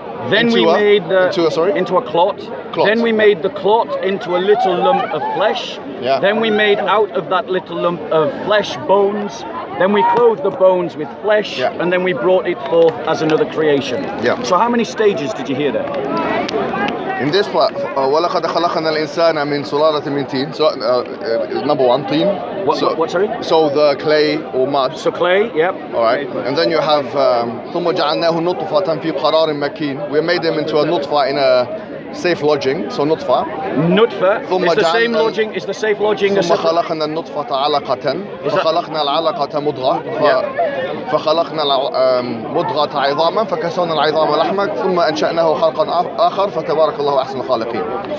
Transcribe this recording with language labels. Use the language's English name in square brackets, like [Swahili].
[English] Then into a clot. Then we made the clot into a little lump of flesh. Yeah. Then we made out of that little lump of flesh bones. Then we clothed the bones with flesh, and then we brought it forth as another creation. Yeah. So how many stages did you hear there? In this part, [Arabic] وَلَقَدْ خَلَقْنَا الْإِنسَانَ مِنْ سُلَالَةٍ مِنْ طِينٍ. [English] So, number one, teen. What, sorry? So the clay or mud. So clay, yep. All right. And then you have [Arabic] ثُمَّ جَعَلْنَاهُ نُطْفَةً فِي قَرَارٍ مَكِينٍ. [English] We made him into a nutfa in a safe lodging. So nutfa. Nutfa is the same lodging, is the safe lodging. [Arabic] ثم خلقنا النطفة علقة فخلقنا العلقة مضغة فخلقنا المضغة عظاما فكسونا العظام لحما ثم أنشأناه خلقا آخر فتبارك الله أحسن الخالقين.